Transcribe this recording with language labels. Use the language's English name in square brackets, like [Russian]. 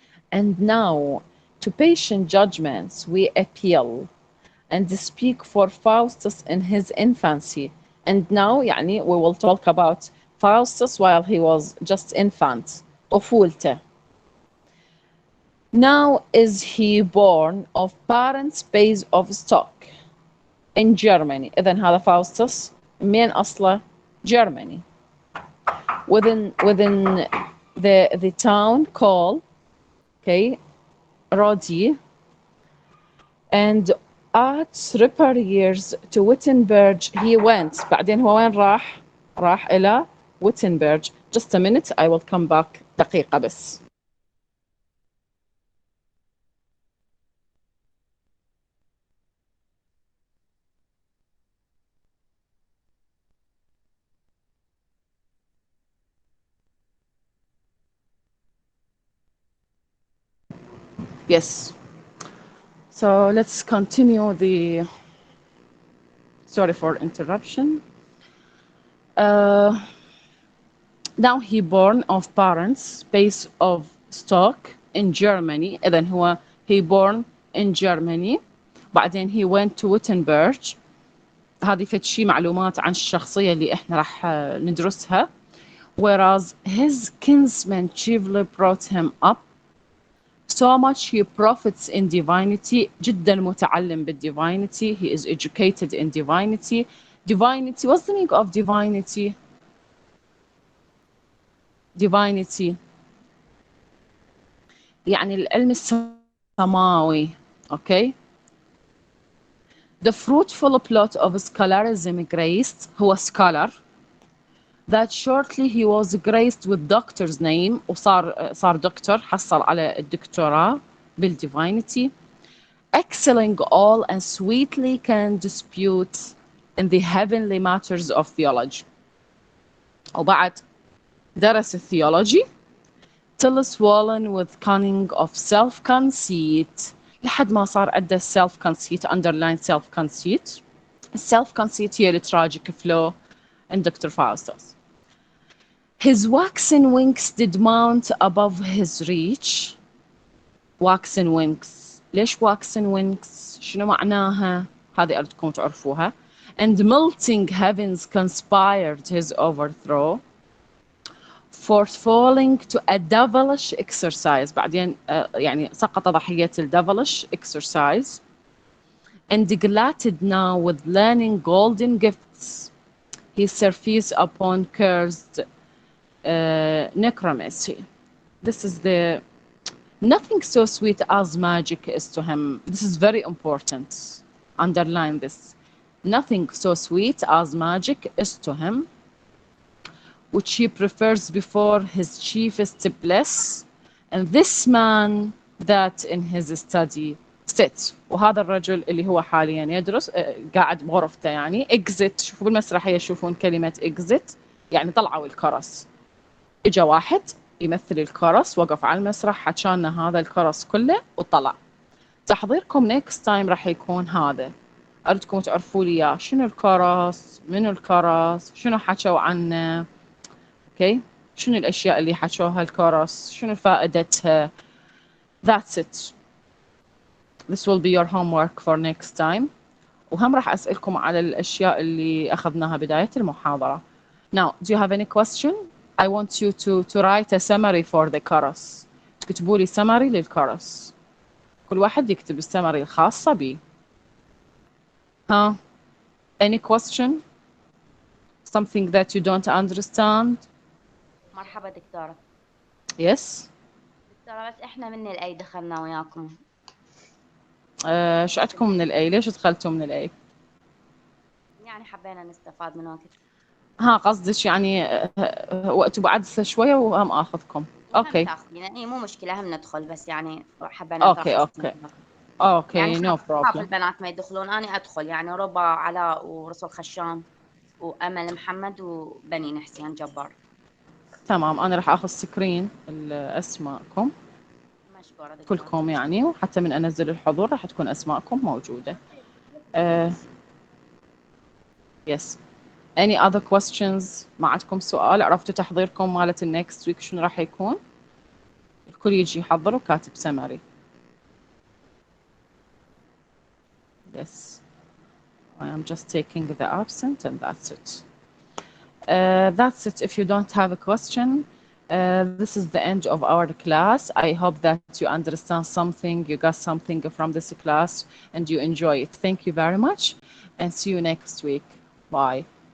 [English] And now, to patient judgments we appeal, and speak for Faustus in his infancy. And now, يعني, we will talk about Faustus while he was just infant, [Arabic] طفولته. [English] Now is he born of parents based of stock in Germany. [Arabic] إذن هذا Faustus من أصله Germany. [English] Within the town called Rodi, and at repair years to Wittenberg he went. [Arabic] بعدين هو وين راح؟ راح إلى Wittenberg. [English] Just a minute, I will come back [Arabic] دقيقة بس. [English] Yes. So let's continue the. Sorry for interruption. Now he born of parents based of stock in Germany. [Arabic] إذن هو [English] he born in Germany. [Arabic] بعدين [English] he went to Wittenberg. [Arabic] هذه فد شي معلومات عن الشخصية اللي إحنا راح ندرسها. [English] Whereas his kinsmen chiefly brought him up. So much he profits in divinity. [Arabic] جدا متعلم بالdivinity. [English] He is educated in divinity. Divinity, what's the meaning of divinity? [Arabic] Divinity يعني العلم السماوي. [English] Okay. The fruitful plot of scholarism graced, هو scholar, that shortly he was graced with doctor's name [Arabic] وصار دكتور، حصل على الدكتوراه بالdivinity, [English] excelling all and sweetly can dispute in the heavenly matters of theology. [Arabic] وبعد درس الثيولوجي [English] till swollen with cunning of self-conceit [Arabic] لحد ما صار عنده [English] self-conceit. underline self-conceit. self-conceit [Arabic] هي التراجيك فلو [English] and Dr. Faustus. His waxen wings did mount above his reach. waxen wings. [Arabic] ليش waxen wings؟ شنو معناها؟ هذه أردكم تعرفوها. [English] And melting heavens conspired his overthrow. For falling to a devilish exercise. بعدين يعني سقط ضحية devilish exercise. And glutted now with learning golden gifts. He surfaced upon cursed necromancy. This is the nothing so sweet as magic is to him. This is very important. Underline this. Nothing so sweet as magic is to him, which he prefers before his chiefest bliss. And this man that in his study sits. [Arabic] وهذا الرجل اللي هو حاليا يدرس قاعد بغرفته يعني exit. شوفوا بالمسرحية يشوفون كلمة exit يعني طلعوا الكرس. اجا واحد يمثل الكرس وقف على المسرح حكانا هذا الكرس كله وطلع. تحضيركم next time راح يكون هذا. أردكم تعرفوا لي إياه. شنو الكرس؟ منو الكرس؟ شنو حكوا عنه؟ اوكي؟ شنو الأشياء اللي حكوها الكرس؟ شنو فائدتها؟ [English] That's it. This will be your homework for next time. [Arabic] وهم راح أسألكم على الأشياء اللي أخذناها بداية المحاضرة. [English] Now, do you have any question? I want you to write a summary for the chorus. [Arabic] تكتبوا لي summary للchorus. كل واحد يكتب السمري الخاصة به. [English] ها any question something that you don't understand. [Arabic] مرحبا دكتورة. [English] yes [Arabic] دكتورة بس احنا من الاي دخلنا وياكم. شو عندكم من الاي؟ ليش دخلتوا من الاي؟ يعني حبينا نستفاد من وقت. ها قصدك يعني وقت بعد شوية وهم اخذكم. اوكي يعني مو مشكلة هم ندخل بس يعني حبينا نترخص. اوكي يعني [English] No problem. [Arabic] البنات ما يدخلون انا ادخل يعني ربا علاء ورسول خشام وامل محمد وبنين حسين جبار. تمام انا راح اخذ سكرين اسماءكم مشكورة دكتور. كلكم يعني، وحتى من انزل الحضور راح تكون اسماءكم موجودة. [English] yes any other questions؟ [Arabic] ما عندكم سؤال؟ عرفتوا تحضيركم مالت النكست ويك شنو راح يكون؟ الكل يجي يحضر وكاتب سمري. [English] yes I am just taking the absent and that's it. That's it. If you don't have a question, this is the end of our class. I hope that you understand something, you got something from this class and you enjoy it. Thank you very much and see you next week. Bye.